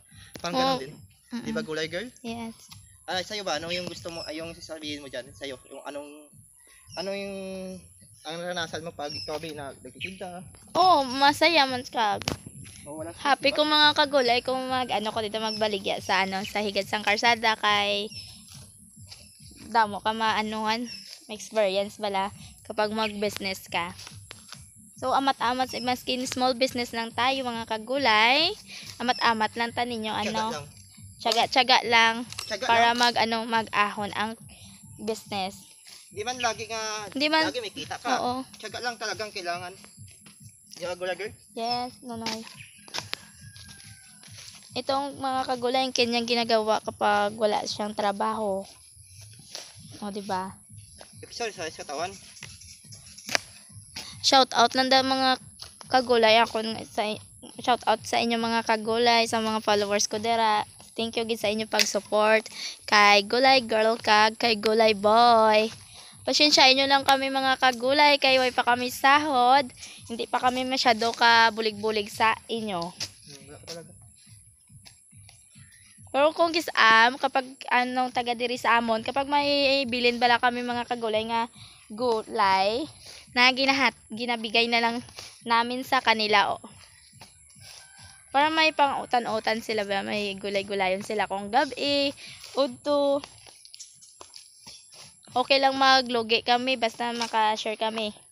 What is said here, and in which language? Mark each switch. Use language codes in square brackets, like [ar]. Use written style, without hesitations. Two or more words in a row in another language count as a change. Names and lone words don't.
[tl] Parang ganun din. Di ba, Gulay Girl? [en] Yes. [tl] Sa'yo ba, ano yung gusto mo, yung sasabihin mo dyan, sa'yo, yung anong yung ang naranasan mo pag ikaw ba nagtitinda? [hil] Oh, masaya man ka. O wala Happy ko mga kagulay kung ano ko dito magbaligya sa sa higad sang karsada kay damo ka maanuhan, experience bala kapag mag-business ka. So amat-amat maskin [en] small business [hil] lang tayo mga kagulay, amat-amat lang ta ninyo lang. [tl] tiyaga-tiyaga lang Tiyaga para lang. mag-ahon ang business. [hil] Di man lagi nga, Di man- lagi may kita ka. [tl] Oo. Tiyaga lang talagang kailangan. Di ba, girl? [en] Yes, nonoy. [tl] Itong mga kagulay ang kanyang ginagawa kapag wala siyang trabaho. O, di ba? Episode sa katawan. [en] Shout out [tl] lang daw mga kagulay [en] shout out [tl] sa inyo mga kagulay, sa mga followers ko dera. [en] Thank you [hil] gid sa inyo pag-support kay Gulay Girl kag kay Gulay Boy. [tl] Pasensyahin nyo lang kami mga kagulay kay way pa kami sahod. Hindi pa kami masyado ka bulig-bulig sa inyo. Wala pa talaga. [hil] Pero kung kapag anong taga diri sa amon, kapag may bilin bala kami mga kagulay nga gulay, na ginabigay na lang namin sa kanila. Para may pang-utan-utan sila ba, may gulay-gulayon sila kung gabi, udto. [tl] Okay lang maglugi kami, basta maka-share kami.